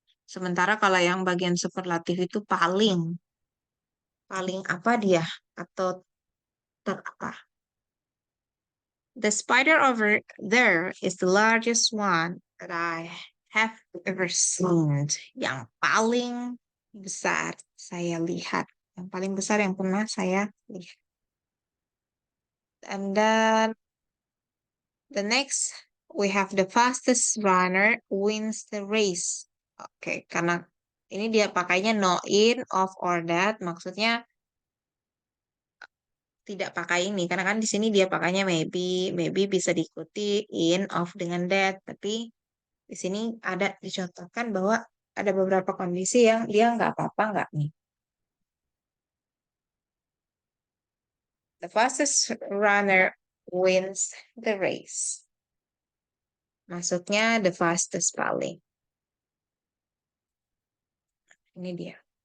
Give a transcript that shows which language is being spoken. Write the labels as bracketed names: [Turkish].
[Indonesian] Sementara kalau yang bagian superlatif itu paling apa dia, atau ter apa. [English] The spider over there is the largest one that I have ever seen. [Indonesian] Yang paling besar saya lihat. Yang paling besar yang pernah saya lihat. [English] And then the next, we have the fastest runner wins the race. [Indonesian] Oke, karena ini dia pakainya no in, of, or that. Maksudnya tidak pakai ini. Karena kan di sini dia pakainya maybe bisa diikuti in, of dengan that. Tapi di sini ada dicontohkan bahwa ada beberapa kondisi yang dia nggak apa-apa nggak nih. [English] The fastest runner wins the race. [Indonesian] Maksudnya the fastest paling. Ini dia.